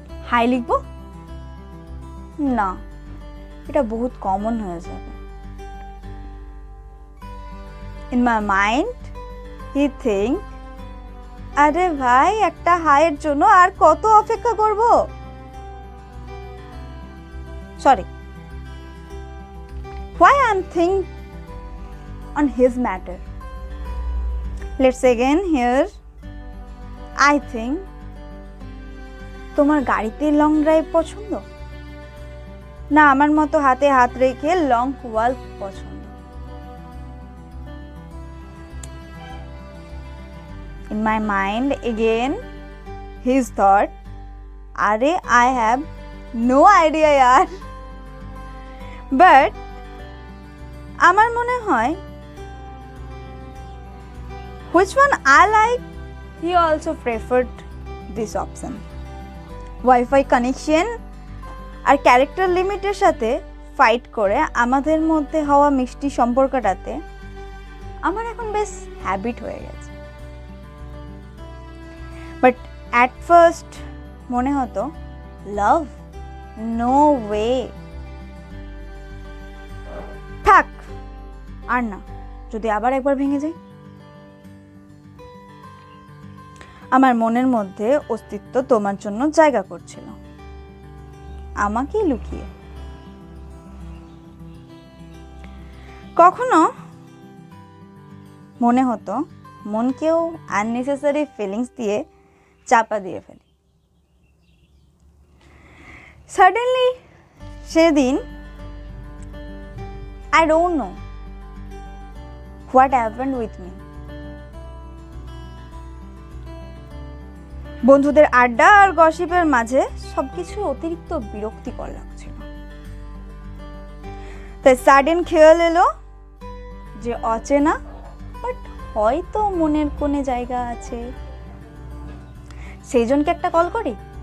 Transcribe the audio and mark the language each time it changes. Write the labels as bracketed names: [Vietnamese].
[Bangla] High লিখবো না, এটা বহুত কমন হয়ে যাবে। [English] in my mind he think, [Bangla] আরে ভাই একটা হাইয়ের জন্য আর কত অপেক্ষা করব। [English] Sorry, why I'm think on his matter. Let's again here. I think [Bangla] তোমার গাড়িতে লং ড্রাইভ পছন্দ, না আমার মতো হাতে হাত রেখে লং ওয়াক পছন্দ? [English] In my mind again his thought, are I have no idea yaar. But [Bangla] আমার মনে হয় [English] which one I like, he also preferred this option. [Bangla] Wi-Fi connection আর character লিমিটের সাথে ফাইট করে আমাদের মধ্যে হওয়া মিষ্টি সম্পর্কটাতে আমার এখন বেশ হ্যাবিট হয়ে গেছে। [English] but at first [Bangla] মনে হতো লাভ, [English] no way, [Bangla] থাক আর না, যদি আবার একবার ভেঙে যায়। আমার মনের মধ্যে অস্তিত্ব তোমার জন্য জায়গা করছিল, আমাকেই লুকিয়ে। কখনো মনে হতো মনকেও আননেসেসারি ফিলিংস দিয়ে চাপা দিয়ে ফেলি। [English] suddenly [Bangla] সেদিন [English] I don't know what happened with me. [Bangla] বন্ধুদের আড্ডা আর গসিপের মাঝে সবকিছু অতিরিক্ত বিরক্তিকর লাগছিল। তাই সাডেন খেয়াল এলো যে অচেনা বাট হয়তো মনের কোণে জায়গা আছে, সেই জনকে একটা কল করি।